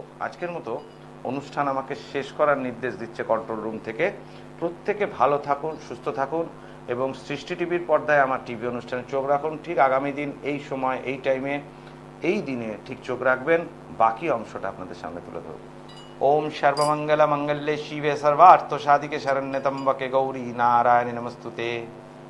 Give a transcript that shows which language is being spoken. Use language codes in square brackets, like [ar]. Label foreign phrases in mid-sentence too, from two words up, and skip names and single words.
[bn] আজকের মতো অনুষ্ঠান আমাকে শেষ করার নির্দেশ দিচ্ছে [en] control room [bn] থেকে। প্রত্যেকে ভালো থাকুন, সুস্থ থাকুন এবং সৃষ্টি টিভির পর্দায় আমার টিভি অনুষ্ঠানে চোখ রাখুন। ঠিক আগামী দিন এই সময়, এই টাইমে, এই দিনে ঠিক চোখ রাখবেন। বাকি অংশটা আপনাদের সামনে তুলে ধরব। [sa] ওম সর্বমঙ্গল মঙ্গলে শিবে সর্বার্থ সাধিকে শরণ্যে ত্র্যম্বকে গৌরী নারায়ণী নমস্তুতে।